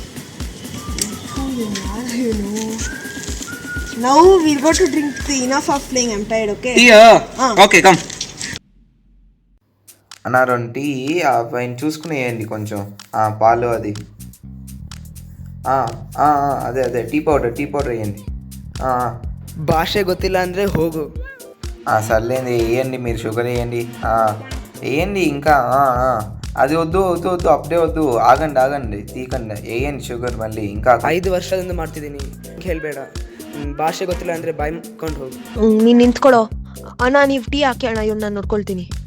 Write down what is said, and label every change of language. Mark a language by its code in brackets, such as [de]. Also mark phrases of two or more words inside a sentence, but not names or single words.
[en] Now we'll go to drink tea. Enough of playing. I'm tired, okay? okay come [te] అన్న. 2 టీ పైన చూసుకుని వేయండి కొంచెం. పాలు అది అదే [en] tea powder [te] వేయండి. [kn] ಭಾಷೆ ಗೊತ್ತಿಲ್ಲ ಅಂದರೆ ಹೋಗು. [te] సర్లేండి, వేయండి. మీరు షుగర్ వేయండి ఇంకా. అది వద్దు అప్పుడే వద్దు, ఆగండి తీకండి, వేయండి షుగర్ మళ్ళీ ఇంకా. [kn] 5 ವರ್ಷದಿಂದ ಮಾಡ್ತಿದ್ದೀನಿ, ಹೇಳಬೇಡ. ಭಾಷೆ ಗೊತ್ತಿಲ್ಲ ಅಂದರೆ ಬಾಯಿ ಮುಕ್ಕೊಂಡು ಹೋಗು. ನೀನು ನಿಂತ್ಕೊಳ್ಳೋ ಅಣ್ಣ, ನೀವು ಟೀ ಹಾಕಿ ಅಣ್ಣ, ಇವ್ನು ನಾನು ನೋಡ್ಕೊಳ್ತೀನಿ.